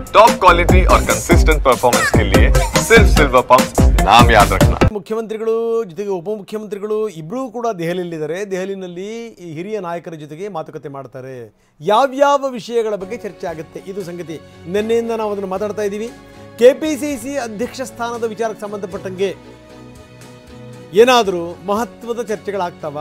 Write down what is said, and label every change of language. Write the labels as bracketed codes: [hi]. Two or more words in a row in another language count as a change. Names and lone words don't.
[en] top quality [hi] और [en] consistent performance [hi] के लिए सिर्फ सिल्वर पंप नाम याद रखना। [kn] ಮುಖ್ಯಮಂತ್ರಿಗಳು ಜೊತೆಗೆ ಉಪಮುಖ್ಯಮಂತ್ರಿಗಳು ಇಬ್ಬರೂ ಕೂಡ ದೆಹಲಿಯಲ್ಲಿದ್ದಾರೆ. ದೆಹಲಿಯಲ್ಲಿ ಈ ಹಿರಿಯ ನಾಯಕರ ಜೊತೆಗೆ ಮಾತುಕತೆ ಮಾಡ್ತಾರೆ. ಯಾವ್ಯಾವ ವಿಷಯಗಳ ಬಗ್ಗೆ ಚರ್ಚೆ ಆಗುತ್ತೆ ಇದು ಸಂಗತಿ. ನಿನ್ನೆಯಿಂದ ನಾವು ಅದನ್ನು ಮಾತಾಡ್ತಾ ಇದ್ದೀವಿ. ಕೆಪಿಸಿಸಿ ಅಧ್ಯಕ್ಷ ಸ್ಥಾನದ ವಿಚಾರಕ್ಕೆ ಸಂಬಂಧಪಟ್ಟಂಗೆ ಏನಾದರೂ ಮಹತ್ವದ ಚರ್ಚೆಗಳಾಗ್ತಾವ.